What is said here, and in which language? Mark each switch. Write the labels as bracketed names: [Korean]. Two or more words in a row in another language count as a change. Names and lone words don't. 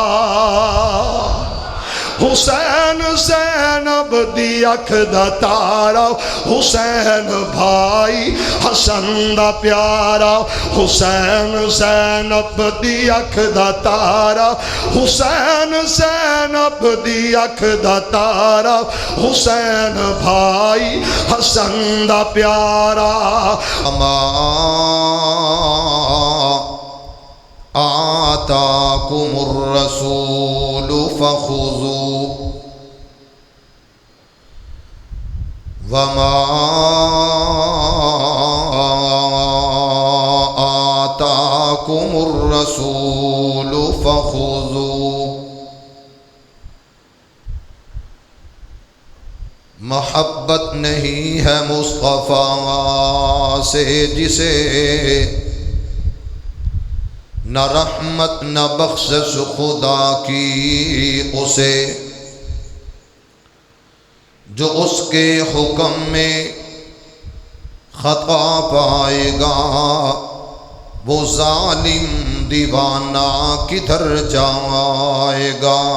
[Punjabi] حسین زینب دی اکھ دا تارا حسین بھائی حسن دا پیارا حسین زینب دی اکھ دا تارا حسین زینب دی اکھ دا تارا حسین بھائی حسن دا پیارا [Arabic] آتاکم الرسول فخذوا وما آتاکم الرسول فخذوا [Urdu] محبت نہیں ہے مصطفیٰ سے جسے نہ رحمت نہ بخشش خدا کی اسے جو اس کے حکم میں خطا پائے گا وہ ظالم دیوانہ کدھر جائے گا